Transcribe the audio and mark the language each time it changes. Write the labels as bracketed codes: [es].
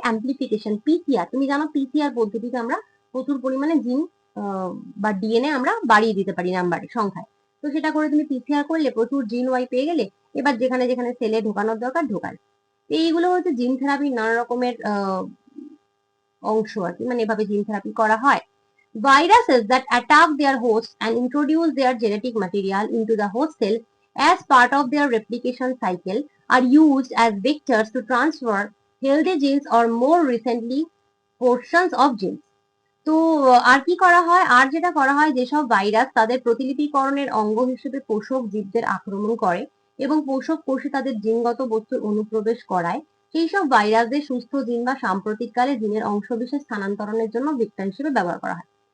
[bn] Amplification, PCR. তুমি জানো PCR পদ্ধতিতে আমরা প্রচুর পরিমাণে জিন বা ডিএনএ আমরা বাড়িয়ে দিতে পারি নাম্বারে, সংখ্যায়। তো সেটা করে তুমি পিসিআর করলে প্রচুর জিন ওয়াই পেয়ে গেলে, এবার যেখানে যেখানে সেলে ঢোকানোর দরকার ঢোকালে। এইগুলো হচ্ছে জিন থেরাপির নানা রকমের অংশ আর কি, মানে এভাবে জিন থেরাপি করা হয়। [en] Viruses that attack their hosts and introduce their genetic material into the host cell as part of their replication cycle are used as vectors to transfer healthy genes or more recently portions of genes. [bn] তো আর কি করা হয়, আর যেটা করা হয়, যেসব virus তাদের প্রতিলিপিকরণের অঙ্গ হিসেবে পোষক জীবদের আক্রমণ করে এবং পোষক কোষে তাদের জিনগত বস্তুর অনুপ্রবেশ করায়, সেই সব ভাইরাসদের সুস্থ জিন বা সাম্প্রতিককালে জিনের অংশবিশেষ স্থানান্তরণের জন্য ভেক্টর হিসেবে ব্যবহার করা হয়।